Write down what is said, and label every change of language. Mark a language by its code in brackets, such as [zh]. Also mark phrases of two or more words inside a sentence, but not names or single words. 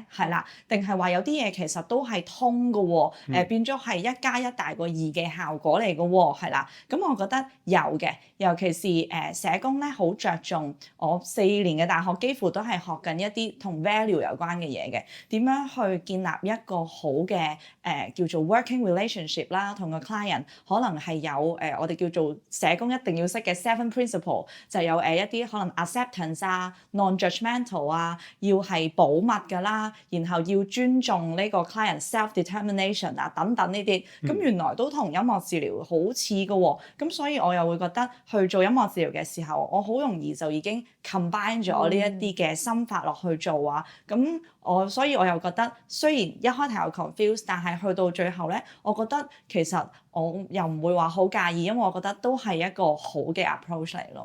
[yue] 係啦，定係話有啲嘢其實都係通嘅喎，變咗係1加1大過2嘅效果嚟嘅喎，係啦。咁我覺得有嘅，尤其是社工咧，好着重我4年嘅大學幾乎都係學緊一啲同 value 有關嘅嘢嘅，點樣去建立一個好嘅叫做 [en] working relationship [yue] 啦，同個 client 可能係有我哋叫做社工一定要識嘅 7 principle， 就有一啲可能 acceptance 啊、non-judgmental 啊，要係保密㗎啦，然後要尊重呢個 [en] client self-determination [yue] 啊等等呢啲，咁原來都同音樂治療好似嘅喎，咁所以我又會覺得去做音樂治療嘅時候，我好容易就已經 combine 咗呢一啲嘅心法落去做啊，咁所以我又覺得雖然一開頭有 confuse， 但係去到最後咧，我覺得其實我又唔會話好介意，因為我覺得都係一個好嘅 approach 嚟咯。